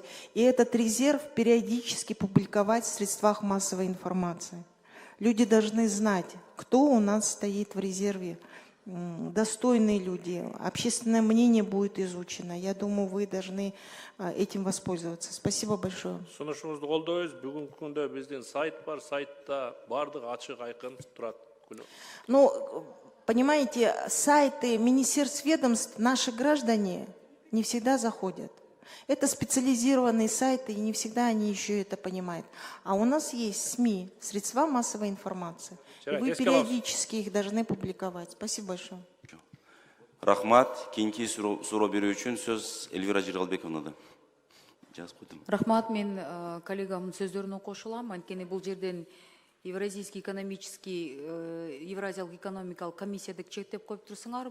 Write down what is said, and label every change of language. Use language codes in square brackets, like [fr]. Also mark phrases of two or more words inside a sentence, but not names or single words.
[ru] И этот резерв периодически публиковать в средствах массовой информации. Люди должны знать, кто у нас стоит в резерве. Достойные люди, общественное мнение будет изучено. Я думаю, вы должны этим воспользоваться. Спасибо большое. [ky] Сунушуңузду колдойбуз. Бүгүнкү күндө биздин сайт бар, сайтта бардык ачык айкын турат. [ru] Ну, понимаете, сайты министерств, ведомств наши граждане не всегда заходят. Это специализированные сайты, и не всегда они еще это понимают. А у нас есть СМИ, средства массовой информации. И вы периодически их должны публиковать. Спасибо большое. [ky] Рахмат. Кейинки суроо берүү үчүн сөз Эльвира Жиргалбековнада. Рахмат, мен коллегамдын сөздөрүнө кошулам. Анткени бул жерден [ru] Евразийский экономический, [ky] Евразиялык экономикалык комиссияда чектеп коюп турсуңар.